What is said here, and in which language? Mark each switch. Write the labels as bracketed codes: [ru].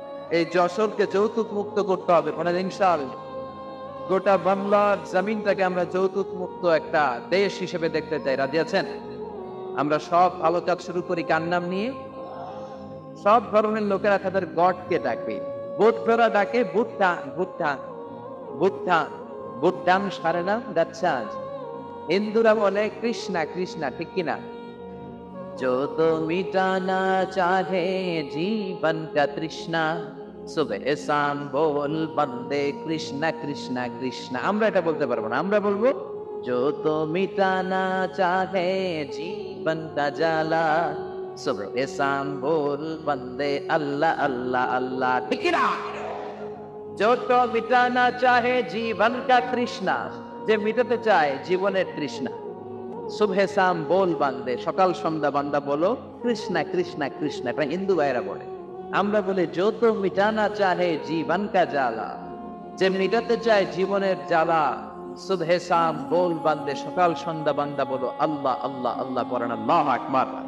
[bn] এই যশোরকে যৌতুক মুক্ত করতে হবে কোনদিন ইনশাআল্লাহ। গোটা বাংলার জমিনটাকে আমরা যৌতুক মুক্ত একটা দেশ হিসেবে দেখতে চাই। রাজি আছেন? আমরা সব ভালো কাজ শুরু করি কার নাম নিয়ে? সব ধরনের লোকেরা তাদের গডকে ডাকবে। বৌদ্ধরা ডাকে বুদ্ধা, বুদ্ধা, বুদ্ধা, বুদ্ধাং সারেনা গাচ্ছাজ। হিন্দুরা বলে কৃষ্ণা, কৃষ্ণা, ঠিক কিনা? [hi] जो तो मिटाना चाहे जीवन का तृष्णा सुबह शाम बोल बंदे कृष्णा कृष्णा कृष्णा। [bn] আমরা এটা বলতে পারবো না, আমরা বলবো [hi] जो तो मिटाना चाहे जीवन का जाला सुबह शाम बोल बंदे अल्लाह अल्लाह अल्लाह। ठीक ना? जो तो मिटाना चाहे जीवन का तृष्णा, [bn] যে মিটাতে চায় জীবনের তৃষ্ণা। [hi] সুবহে শাম বল বান্দে, [bn] সকাল সন্ধ্যা বান্দা বলো কৃষ্ণা কৃষ্ণা কৃষ্ণা। এটা হিন্দু ভাইরা বলে। আমরা বলি [hi] যত মিটানা চাহে জীবন কা জ্বালা, [bn] যে মিটাতে চায় জীবনের জ্বালা। [hi] সুবহে শাম বল বান্দে, [bn] সকাল সন্ধ্যা বান্দা বলো আল্লাহ আল্লাহ আল্লাহ, পড়েন আল্লাহু আকবার।